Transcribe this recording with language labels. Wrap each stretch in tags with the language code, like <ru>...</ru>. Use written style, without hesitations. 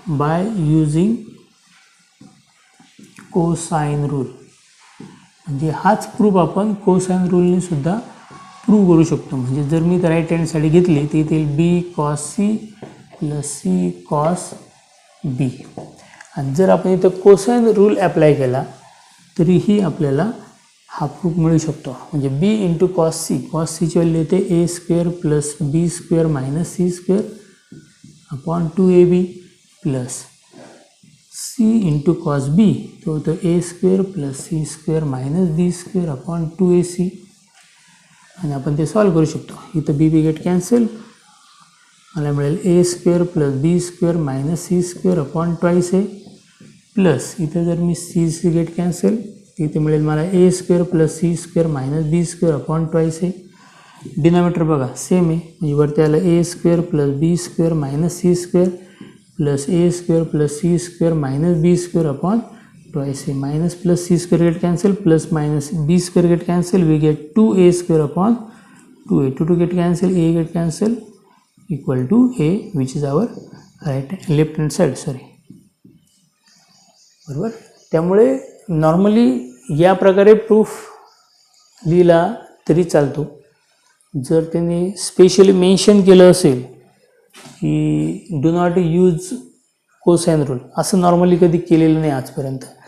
<mr>By using cosine rule म्हणजे हाच proof आपण कोसाइन रूलने सुद्धा प्रूव्ह करू शकतो. म्हणजे जर मी राईट हँड साईड घेतली तर इथे बी cos C plus C cos बी. आणि जर आपण इथं कोसाइन रूल अप्लाय केला तरीही आपल्याला हा प्रूफ मिळू शकतो. म्हणजे</mr> <en>B into cos सीची value येते A square plus B square minus C square upon 2ab plus C into cos B तो होतं A square plus C square minus B square upon 2ac.</en> <mr>आणि आपण ते सॉल्व करू शकतो.</mr> <en>इथं B get cancel,</en> <mr>मला मिळेल</mr> <en>A square plus B square minus C square upon 2a plus इथं जर मी C get cancel इथे मिळेल मला A square plus C square minus B square upon 2a. Denominator बघा same आहे, म्हणजे वरती आलं A square plus B square minus C square plus A square plus C square minus B square upon 2a. Minus plus C square get cancel plus minus B square get cancel we get 2a square upon 2a. 2 get cancel A get cancel equal to A which is our left hand side</en> <mr>बरोबर. त्यामुळे normally या प्रकारे proof लिहिला तरी चालतो. जर त्यांनी specially mention केलं असेल की</mr> <en>do not use cosine rule</en> <mr>असं नॉर्मली कधी केलेलं नाही आजपर्यंत.</mr>